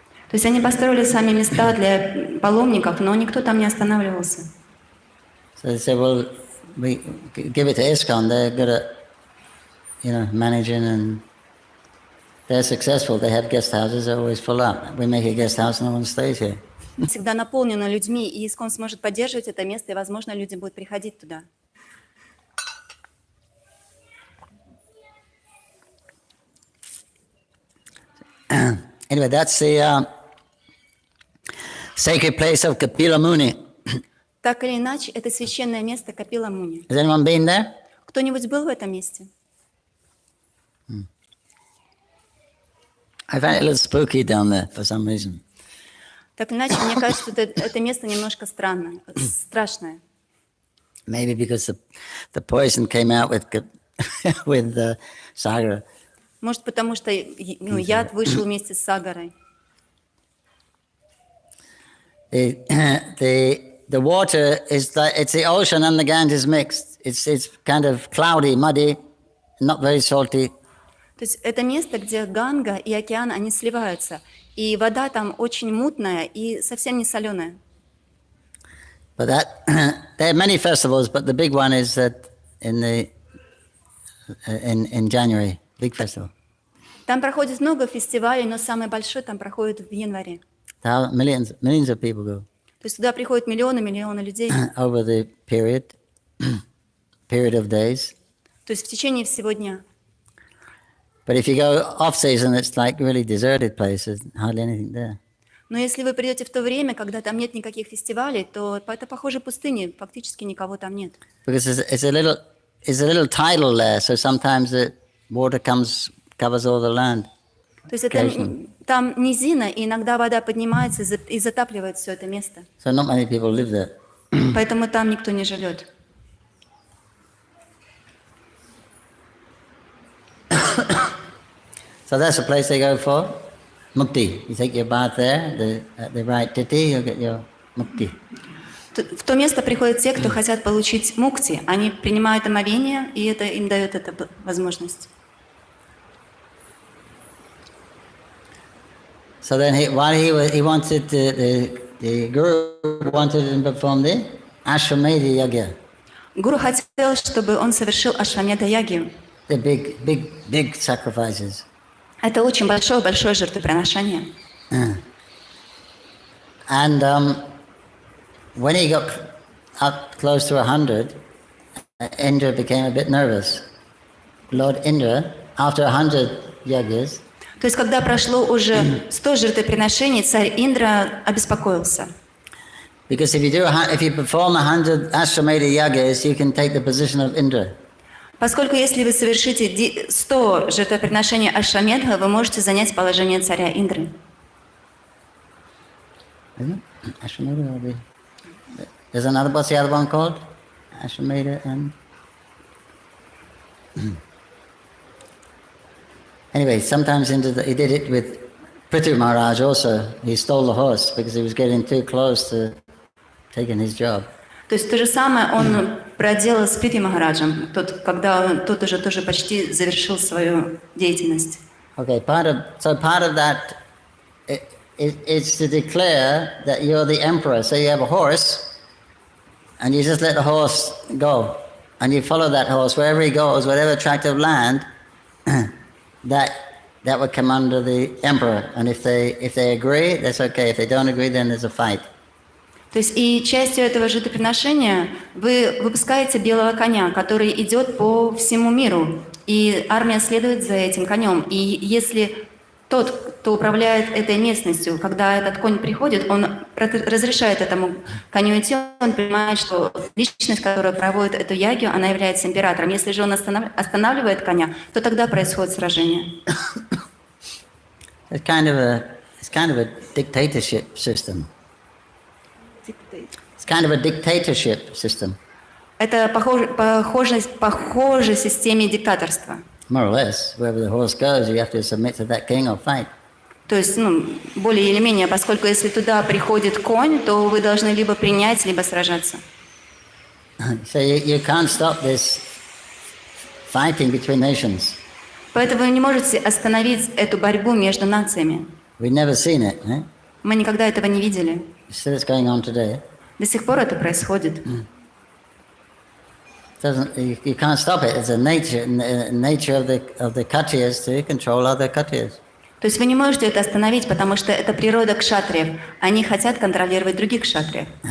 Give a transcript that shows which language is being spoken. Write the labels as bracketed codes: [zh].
[ru] То есть они построили сами места для паломников, но никто там не останавливался. [en] So they said, well, we give it to ISKCON. They're good at, managing, and they're successful. They have guest houses. They're always full up. We make a guest house, no one stays here. [ru] Всегда наполнено людьми, и ИСККОН сможет поддерживать это место, и, возможно, люди будут приходить туда. [en] Anyway, that's the sacred place of Kapila Muni. [ru] Так или иначе, это священное место Капила Муни. [en] Has anyone been there? [ru] Кто-нибудь был в этом месте? [en] I find it a little spooky down there for some reason. [ru] Так или иначе, мне кажется, что это место немножко странное, страшное. [en] Maybe because the poison came out with Sagara. [ru] Может, потому что яд вышел вместе с Сагарой. [en] The water is like, it's the ocean and the Ganges mixed. It's kind of cloudy, muddy, not very salty. [ru] То есть это место, где Ганга и океан, они сливаются. И вода там очень мутная и совсем не соленая. [en] But there are many festivals, but the big one is that in January, big festival. [ru] Там проходит много фестивалей, но самый большой там проходит в январе. [en] Millions of people go. [ru] То есть туда приходят миллионы людей. [en] Over the period of days. [ru] То есть в течение всего дня. [en] But if you go off season, it's like really deserted place. There's hardly anything there. [ru] Но если вы придете в то время, когда там нет никаких фестивалей, то это похоже пустыне, фактически никого там нет. [en] Because it's a little tidal there, so sometimes the water covers all the land. [ru] То есть это, там низина, и иногда вода поднимается и затапливает все это место. [en] So not many people live there. [ru] Поэтому там никто не живет. [en] So that's the place they go for mukti. You take your bath there, at the right titi, you'll get your mukti. [ru] В то место приходят те, кто хотят получить мукти. Они принимают омовение, и это им дает эту возможность. [en] So then he wanted the guru wanted him to perform the Ashwamedha Yagya. [ru] Гуру хотел, чтобы он совершил Ашвамедха ягью. [en] The big sacrifices. [ru] Это очень большое жертвоприношение. [en] And when he got up close to 100, Indra became a bit nervous. Lord Indra, after 100 yagyas, [ru] То есть, когда прошло уже 100 жертвоприношений, царь Индра обеспокоился. [en] Because if you perform 100 Ashwamedha yagyas, you can take the position of Indra. [ru] Поскольку если вы совершите 100 жертвоприношений Ашвамедха, вы можете занять положение царя Индры. [en] Isn't it? Ashwamedha or there's another, what's the other one called? Ashwamedha and... Anyway, sometimes he did it with Prithu Maharaj also. He stole the horse because he was getting too close to taking his job. [ru] То есть то же самое он проделал с Прити Махараджем, когда тот уже тоже почти завершил свою деятельность. [en] Okay, part of that is to declare that you're the emperor. So you have a horse, and you just let the horse go, and you follow that horse wherever he goes, whatever tract of land, that would come under the emperor. And if they agree, that's okay. If they don't agree, then there's a fight. [ru] То есть и частью этого жертвоприношения вы выпускаете белого коня, который идет по всему миру, и армия следует за этим конем. И если тот, кто управляет этой местностью, когда этот конь приходит, он разрешает этому коню идти, он понимает, что личность, которая проводит эту ягью, она является императором. Если же он останавливает коня, то тогда происходит сражение. [en] It's kind of a dictatorship system. It's kind of a dictatorship system. [ru] Это похоже системе диктаторства. [en] More or less, wherever the horse goes, you have to submit to that king or fight. [ru] То есть, более или менее, поскольку если туда приходит конь, то вы должны либо принять, либо сражаться. [en] So you can't stop this fighting between nations. [ru] Поэтому вы не можете остановить эту борьбу между нациями. [en] We've never seen it. Eh? [ru] Мы никогда этого не видели. [en] Still, it's going on today. [ru] До сих пор это происходит. [en] You can't stop it. It's a nature of the Kshatriyas to control other Kshatriyas. [ru] То есть вы не можете это остановить, потому что это природа кшатриев. Они хотят контролировать других кшатриев.